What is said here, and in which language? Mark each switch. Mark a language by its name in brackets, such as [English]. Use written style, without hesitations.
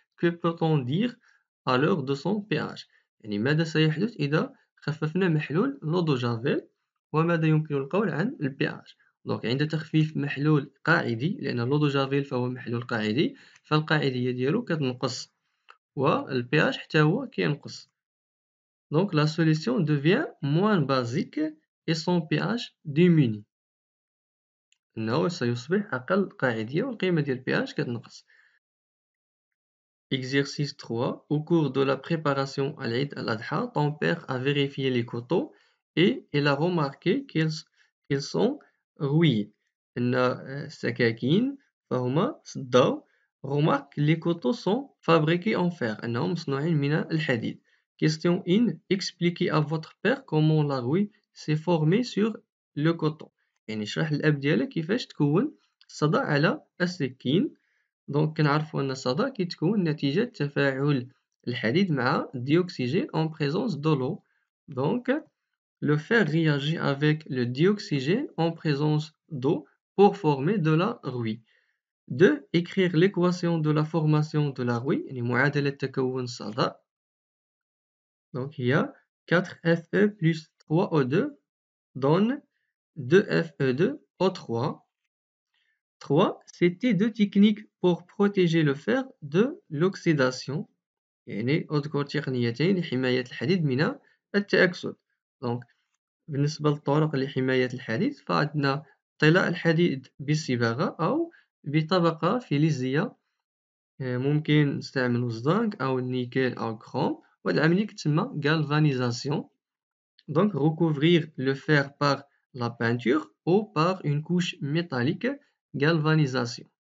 [French] Que peut-on dire alors de son pH؟ [Arabic] يعني ماذا سيحدث إذا خففنا محلول l'eau de javel، وماذا يمكن القول عن ال pH؟ دونك عند تخفيف محلول قاعدي، لأن l'eau de javel فهو محلول قاعدي، فالقاعدية ديالو كتنقص وال pH حتى هو كينقص. [French] Donc la solution devient moins basique et son pH diminue. [Arabic] إنه سيصبح أقل قاعدية والقيمة ديال pH كتنقص. [French] Exercice 3. Au cours de la préparation à l'Eid al-Adha, ton père a vérifié les coteaux et il a remarqué qu'ils sont rouillés. [Arabic] إن السكاكين فهما صداو. [French] Remarque les coteaux sont fabriqués en fer. [Arabic] إنهم مصنوعين من الحديد. [French] Question 1. Expliquez à votre père comment la rouille s'est formée sur le coton. [Arabic] يعني اشرح للأب ديالك كيفاش تكون الصدى على السكين. دونك كنعرفو أن الصدى كيتكون نتيجة تفاعل الحديد مع الديوكسيجين [French] en présence de l'eau. Donc le fer réagit avec le dioxygène en présence d'eau pour former de la rouille. 2. Écrire l'équation de la formation de la rouille، [Arabic] يعني معادلة تكون الصدى. [French] Donc il y a 4Fe plus 3O2 donne 2Fe2O3. 3. C'était deux techniques pour protéger le fer de l'oxydation. [Arabic] يعني أذكر تقنيتين لحماية الحديد من التأكسد. Donc بالنسبة للطرق لحماية الحديد فعندنا طلاء الحديد بالصباغة أو بطبقة فلزية. ممكن نستعمل الزنك أو النيكل أو الكروم، وهاد العملية كتسمى galvanisation. [French] Donc recouvrir le fer par la peinture ou par une couche métallique, galvanisation.